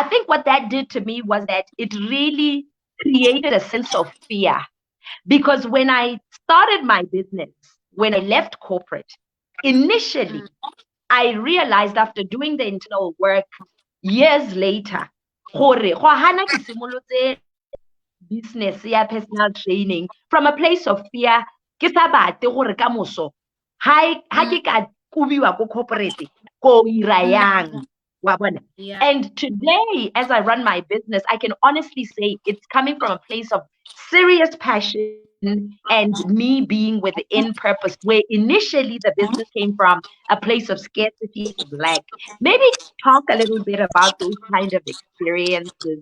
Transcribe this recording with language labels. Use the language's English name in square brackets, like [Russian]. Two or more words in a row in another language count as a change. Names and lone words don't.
[English] think what that did to me was that it really created a sense of fear, because when I started my business, when I left corporate, initially I realized after doing the internal work years later, business, personal training from a place of fear [Tswana] ke sa bate gore ka moso ha ke ka kubiwa ko corporate ko ira yang wa bona. [English] Yeah. And today, as I run my business, I can honestly say it's coming from a place of serious passion and me being within purpose, where initially the business came from a place of scarcity of lack. Maybe talk a little bit about those kind of experiences.